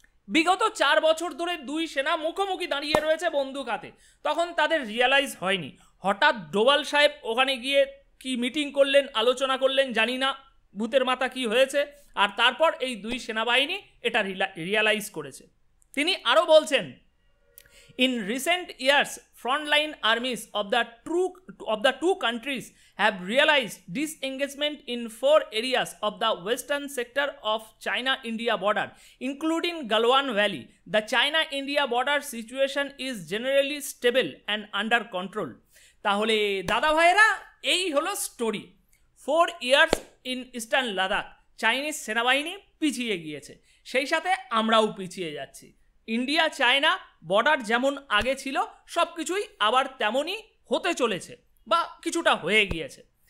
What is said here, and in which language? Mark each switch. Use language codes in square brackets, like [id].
[bn] বিগত 4 বছর ধরে দুই সেনা মুখোমুখি দাঁড়িয়ে রয়েছে বন্দুক হাতে, তখন তাদের রিয়ালাইজ হয়নি। হঠাৎ ডোভাল সাহেব ওখানে গিয়ে কি মিটিং করলেন, আলোচনা করলেন, জানি না ভূতের মাথা কি হয়েছে, আর তারপর এই দুই সেনাবাহিনী এটা রিয়ালাইজ করেছে। তিনি আরও বলছেন [en] In recent years, frontline armies of the two countries have realized disengagement in 4 areas of the western sector of China-India border, including Galwan Valley. The China-India border situation is generally stable and under control. [bn] তাহলে দাদা ভাইরা এই হলো story. [en] 4 years in [bn] eastern Ladakh Chinese সেনাবাহিনী পিছিয়ে গিয়েছে, সেই সাথে আমরাও পিছিয়ে যাচ্ছি। ইন্ডিয়া চায়না বর্ডার যেমন আগে ছিল সব কিছুই আবার তেমনই হতে চলেছে বা কিছুটা হয়ে গিয়েছে।